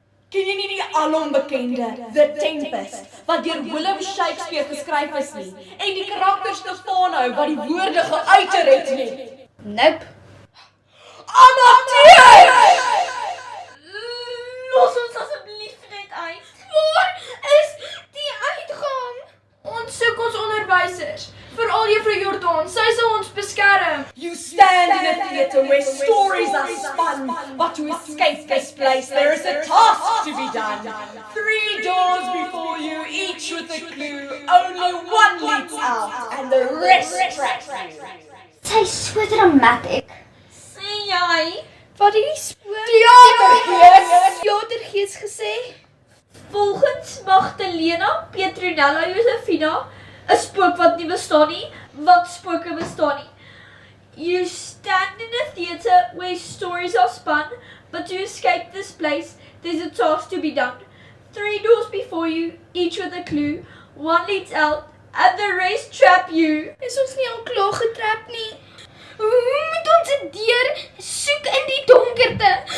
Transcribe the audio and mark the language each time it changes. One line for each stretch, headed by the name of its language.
Afrikaans: Ken jy nie die alombekende The Tempest wat deur William Shakespeare geskryf is nie en die karakters te vaan hou wat die woorde geuiter het nie?
English: Nope.
Afrikaans: Amateur! Los ons asseblief net uit. Waar is die uitgang? Ons soek ons onderwysers. Veral Juffrou Jordaan, sy sal ons beskerm.
English: You stand in a theatre where stories are spun, but to escape this place there is a task to be done. 3 doors before you, each with a clue. Only one leads out, and the rest track you.
Afrikaans: Sy's so dramatic. Sê jy? Wat het die spook? Theatergees gesê? Volgens Magdalena Petronella Josephina, 'n spook wat nie bestaan nie, want spooke bestaan nie.
English: You stand in a theatre where stories are spun, but to escape this place, There's a task to be done. 3 doors before you, each with a clue. 1 leads out, and the rest trap you.
Afrikaans: Is ons nie al klaar getrap nie? Hoe moet ons die deur soek in die donkerte?